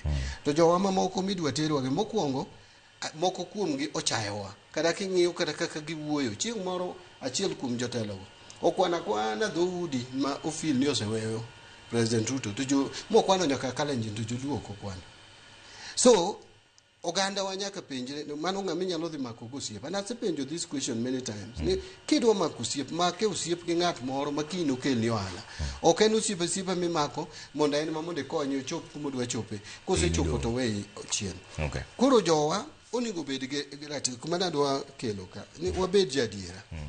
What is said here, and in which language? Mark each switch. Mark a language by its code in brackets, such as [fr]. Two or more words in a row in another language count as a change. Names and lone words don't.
[luo] To jowa mamoko midwa terwa gi mokwongo, moko kuomgi ochayowa kata king'iyo kata kaka giwuoyo. Chieng' moro achiel kuom jotelogo okwana dhoudi ma ofil ni oseweyo President Ruto to jo mokwano nyaka Kalenjin to joluo ok okwano. So oganda wa nyaka penjre mano ng'ama inyalo dhi mako gosiep. [en] And asepenjo this question many times. [luo] Ni kidwa mako osiep, make osiep gi ng'at moro ma kino kelni ohala. Ok en osiep mimako mondo en ma mondo konyo chop kuma dwa chope. Kosechopo to weyi chien. Okay. Koro jowa onego bed gi ratiro kuma nadwa kelo ka. Ni wabed jadiera.